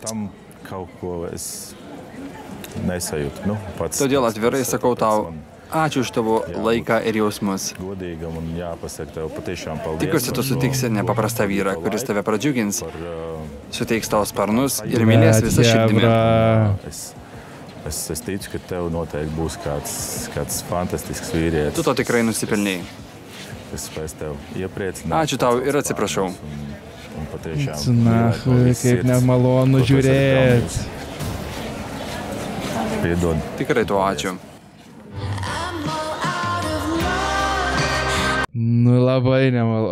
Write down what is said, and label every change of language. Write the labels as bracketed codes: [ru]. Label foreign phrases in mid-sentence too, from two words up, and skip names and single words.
[lt] Todėl atvirai sakau tau, ačiū už tavo laiką ir jausmus. Tikiuosi, tu sutiksi nepaprastą vyrą, kuris tave pradžiugins, suteiks tavo sparnus ir mylės visą širdimi. [lv] Es ticu, ka tev noteikti būs kāds fantastisks vīrietis. [lt] Tu to tikrai nusipelnei. Ačiū tau ir atsiprašau. Nahui, kaip nemalonu žiūrėti. Tikrai tuo ačiū. Nu, labai nemalonu.